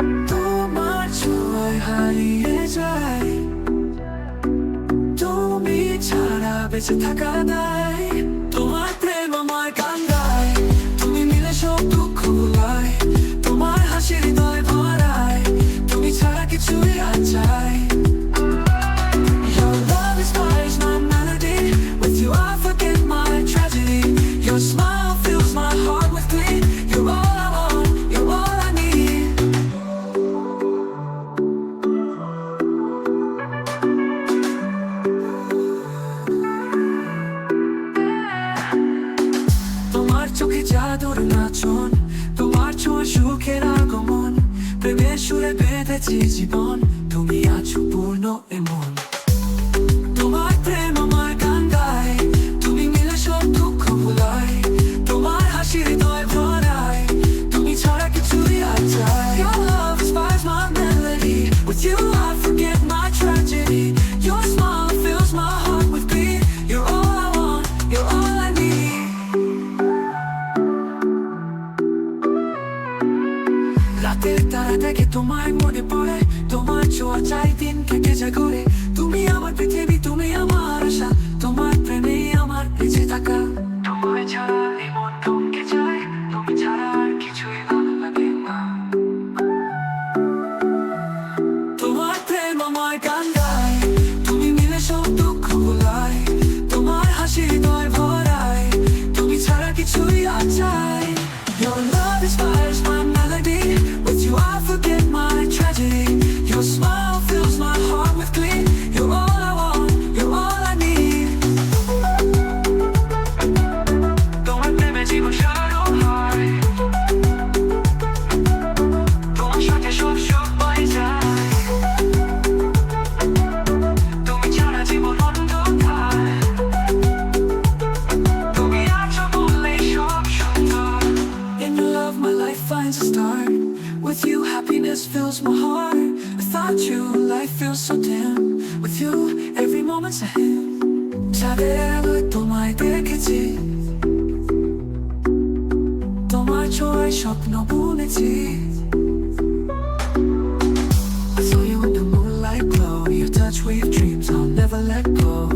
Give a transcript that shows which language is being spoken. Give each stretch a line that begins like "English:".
Bangla: তোমার ছোঁয়ায় হারিয়ে যাই, তুমি ছাড়া বেঁচে থাকা দায়। তোমার প্রেম আমার গান গায়, তুমি মিলে সব দুঃখ ভুলায়। তোমার হাসি হৃদয় ভরায়, তুমি ছাড়া কিছুই আর চাই।
English: Your love inspires my melody, with you I forget my tragedy. Your smile fills my heart with glee. You're all I want, you're all I need.
Bangla: তোমার চোখে জাদুর নাচন, তোমার ছোঁয়া সুখের আগমন। প্রেমের সুরে বেঁধেছি জীবন, তুমি আছো পূর্ণ এমন। তোমার প্রেম আমার গান গায়, তুমি মিলে সব দুঃখ ভুলায়। তোমার হাসি হৃদয় ভরায়, তুমি ছাড়া কিছুই আর চাই।
English: Your love inspires my melody, with you I forget my tragedy. Your smile fills my heart with glee. You're all I want, you're all I need.
Bangla: রাতের তারা দেখে তোমায় মনে পড়ে, তোমার ছোঁয়া চাই দিন কেটে যায় ঘুরে। তুমি আমার পৃথিবী, তুমি আমার আশা, তোমার প্রেমে আমার বেঁচে থাকা। তোমায় ছাড়া এই মন থমকে যায়, তুমি ছাড়া আর কিছুই ভালো লাগে না। তোমার প্রেম আমার গান গায়, তুমি মিলে সব দুঃখ ভুলায়। তোমার হাসি হৃদয় ভরায়, তুমি ছাড়া কিছুই আর চাই। Your love inspires my melody, with you I forget my tragedy. Your smile fills my heart with glee. You're all I want, you're all I need. তোমার প্রেমে জীবন সারানো হয়, তোমার সাথে সব সুখ বয়ে যায়। তুমি ছাড়া জীবন অন্ধকার, তুমি আছো বললেই সব সুন্দর।
English: In your love my life finds a start, with you happiness fills my heart. Without you life feels so dim, with you every moment's a hymn.
Bangla: চাঁদের আলোয় তোমায় দেখেছি, তোমার ছোঁয়ায় স্বপ্ন বুনেছি।
English: I saw you in the moonlight glow. You touch with dreams I'll never let go.